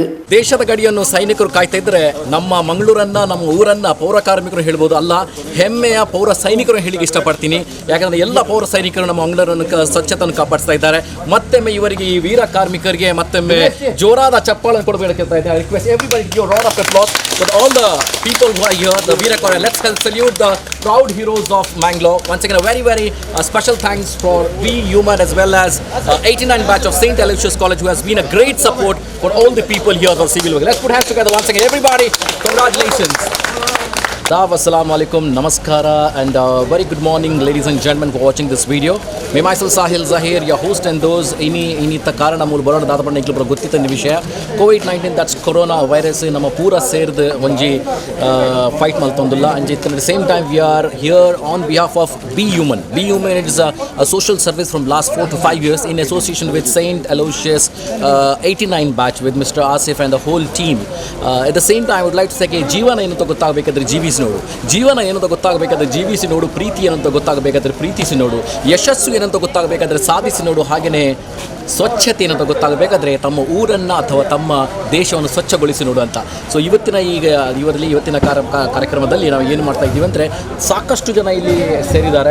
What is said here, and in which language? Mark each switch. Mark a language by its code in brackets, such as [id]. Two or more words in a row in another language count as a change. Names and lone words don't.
[kn] ದೇಶದ ಗಡಿಯನ್ನು ಸೈನಿಕರು ಕಾಯ್ತಾ ಇದ್ರೆ ನಮ್ಮ ಮಂಗಳೂರನ್ನ ನಮ್ಮ ಊರನ್ನ ಪೌರ ಕಾರ್ಮಿಕರು ಹೇಳ್ಬೋದು, ಅಲ್ಲ ಹೆಮ್ಮೆಯ ಪೌರ ಸೈನಿಕರು ಹೇಳಿಕ್ಕೆ ಇಷ್ಟಪಡ್ತೀನಿ. ಯಾಕಂದ್ರೆ ಎಲ್ಲ ಪೌರ ಸೈನಿಕರು ನಮ್ಮ ಮಂಗಳೂರನ್ನು ಸ್ವಚ್ಛತೆಯನ್ನು ಕಾಪಾಡಿಸ್ತಾ ಇದ್ದಾರೆ. ಮತ್ತೊಮ್ಮೆ ಇವರಿಗೆ ಈ ವೀರ ಕಾರ್ಮಿಕರಿಗೆ ಮತ್ತೊಮ್ಮೆ ಜೋರಾದ ಚಪ್ಪಾಳೆ ಕೊಡಬೇಕಂತ ಇದೆ. [en] I request everybody give a round of applause for all the people who are here, the Veera Corps. Let's salute the proud heroes of Mangalore. Once again, a very special thanks for Be Human as well as 89 batch of St. Aloysius College, who has been a great support for all the people here for civil work. Let's put hands together once again, everybody. Congratulations. [ar] السلام عليكم, [en] namaskara, and very good morning, ladies and gentlemen, for watching this video. Me myself Sahil Zahir, your host, and those [tcy] ಇನ್ನಿತ್ತ ಕಾರಣ ಮೂಲ ಬರೋಣ ದಾದಪಣ್ಣ ಇಕ್ಲು ಗೊತ್ತಿತ್ತ ವಿಷಯ [en] COVID-19, that's corona virus [tcy] ನಮ್ಮ ಪೂರ ಸೇರ್ದು ಒಂಜಿ ಫೈಟ್ ಮಲ್ತೊಂದಿಲ್ಲ ಅಂಜಿ [en] at the same time we are here on behalf of Be Human. Be Human is a social service from last 4 to 5 years in association with St. Aloysius 89 batch with Mr. Asif and the whole team. At the same time I would like to say [kn] ಜೀವನ ಏನು ಅಂತ ಗೊತ್ತಾಗಬೇಕಾದ್ರೆ ನೋಡು, ಜೀವನ ಏನಂತ ಗೊತ್ತಾಗಬೇಕಾದ್ರೆ ಜೀವಿಸಿ ನೋಡು, ಪ್ರೀತಿ ಏನಂತ ಗೊತ್ತಾಗಬೇಕಾದ್ರೆ ಪ್ರೀತಿಸಿ ನೋಡು, ಯಶಸ್ಸು ಏನಂತ ಗೊತ್ತಾಗಬೇಕಾದ್ರೆ ಸಾಧಿಸಿ ನೋಡು, ಹಾಗೆಯೇ ಸ್ವಚ್ಛತೆ ಏನಂತ ಗೊತ್ತಾಗಬೇಕಾದ್ರೆ ತಮ್ಮ ಊರನ್ನು ಅಥವಾ ತಮ್ಮ ದೇಶವನ್ನು ಸ್ವಚ್ಛಗೊಳಿಸಿ ನೋಡು ಅಂತ. ಸೊ ಇವತ್ತಿನ ಕಾರ್ಯಕ್ರಮದಲ್ಲಿ ನಾವು ಏನು ಮಾಡ್ತಾ ಇದ್ದೀವಿ ಅಂದರೆ, ಸಾಕಷ್ಟು ಜನ ಇಲ್ಲಿ ಸೇರಿದ್ದಾರೆ.